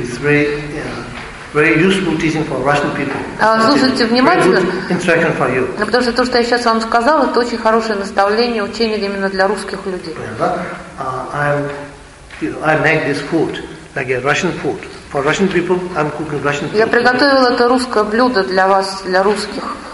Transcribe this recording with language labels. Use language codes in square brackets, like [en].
[en] It's very, very useful teaching for Russian people. [ru] Слушайте внимательно. [en] Instruction for you. [ru] Потому что то, что я сейчас вам сказал, это очень хорошее наставление, учение именно для русских людей. [en] I make this food like a Russian food for Russian people. I'm cooking Russian food. [ru] Я приготовил это русское блюдо для вас, для русских.